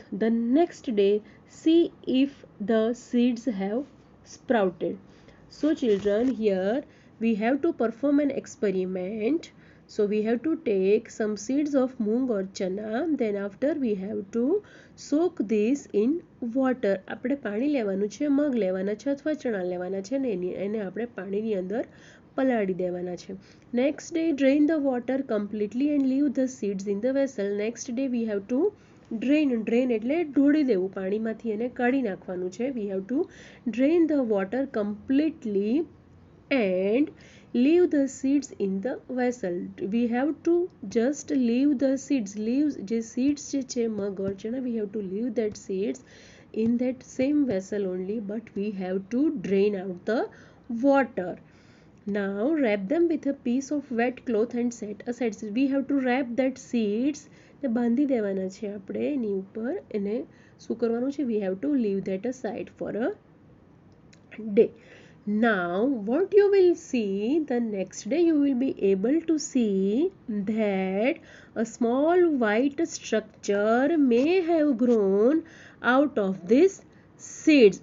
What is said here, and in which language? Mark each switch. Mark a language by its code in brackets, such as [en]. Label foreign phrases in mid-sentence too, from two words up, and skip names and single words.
[en] The next day, see if the seeds have sprouted. So children, here we have to perform an experiment. So we have to take some seeds of moong or chana. Then after we have to soak this in water. [gu] આપણે પાણી લેવાનું છે, મગ લેવાના છે અથવા ચણા લેવાના છે ને એને આપણે પાણીની અંદર પલાળી દેવાના છે. [en] Next day, drain the water completely and leave the seeds in the vessel. Next day we have to drain [gu] એટલે ઢોળી દેવું, પાણીમાંથી એને કાઢી નાખવાનું છે. [en] We have to drain the water completely and leave the seeds in the vessel. We have to just leave the seeds. Leaves જે seeds [gu] છે મગ [en] or chana, we have to leave that seeds in that same vessel only, but we have to drain out the water. Now wrap them with a piece of wet cloth and set aside. So we have to wrap that seeds [gu] ને બાંધી દેવાના છે આપણે એની ઉપર. એને શું કરવાનું છે? [en] We have to leave that aside for a day. Now what you will see, the next day you will be able to see that a small white structure may have grown out of this seeds.